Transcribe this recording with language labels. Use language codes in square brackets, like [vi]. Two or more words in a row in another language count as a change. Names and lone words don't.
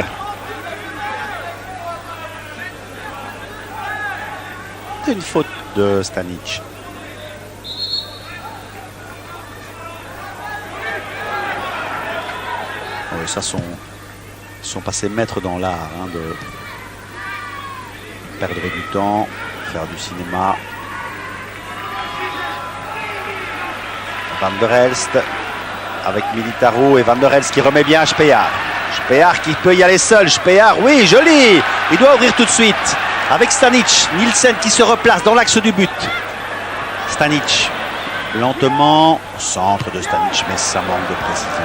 [fr] C'est une faute de Stanic. Oui, ça sont passés maîtres dans l'art hein, de perdre du temps, faire du cinéma. Van der Elst avec Militaro et Van der Elst qui remet bien Speer. Speer qui peut y aller seul. Speer, oui, joli. Il doit ouvrir tout de suite. Avec Stanic, Nielsen qui se replace dans l'axe du but. Stanic, lentement, centre de Stanic, mais ça manque de précision.